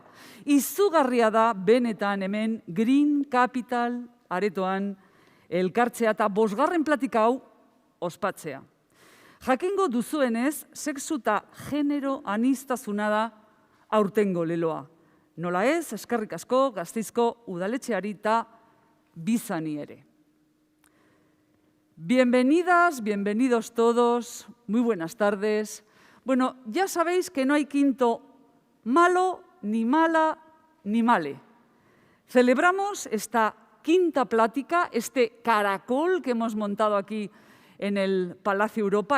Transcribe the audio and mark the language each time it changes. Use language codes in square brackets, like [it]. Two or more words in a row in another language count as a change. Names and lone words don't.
[eu] Izugarria da benetan hemen Green Capital aretoan elkartzea eta 5. platika hau ospatzea. Jakingo duzuenez, sexu eta genero aniztasuna da aurtengo leloa. Nola ez, eskerrik asko, Gasteizko udaletxeari eta bizani ere. [es] Bienvenidas, bienvenidos todos, muy buenas tardes. Bueno, ya sabéis que no hay quinto malo, ni mala, ni male. Celebramos esta quinta plática, este caracol que hemos montado aquí en el Palacio Europa.